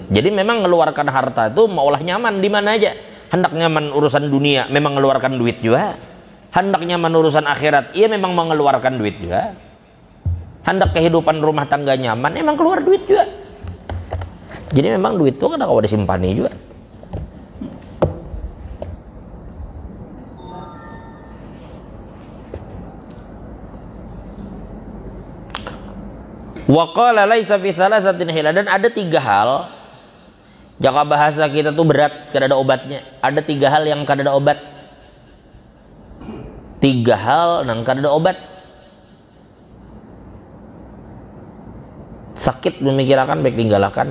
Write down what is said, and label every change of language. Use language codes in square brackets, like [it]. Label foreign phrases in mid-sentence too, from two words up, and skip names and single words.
[bjn] Jadi memang mengeluarkan harta itu maulah nyaman di mana aja. Hendak nyaman urusan dunia, memang mengeluarkan duit juga. Hendak nyaman urusan akhirat, ia memang mengeluarkan duit juga. Hendak kehidupan rumah tangga nyaman, memang keluar duit juga. Jadi memang duit itu kan kalau disimpani juga. [ar] وقال ليس في ثلاثة حيلة, [bjn] dan ada 3 hal. Jika bahasa kita tuh berat, kada ada obatnya. Ada 3 hal yang kada ada obat. 3 hal nang kada obat. Sakit memikirkan baik tinggalkan.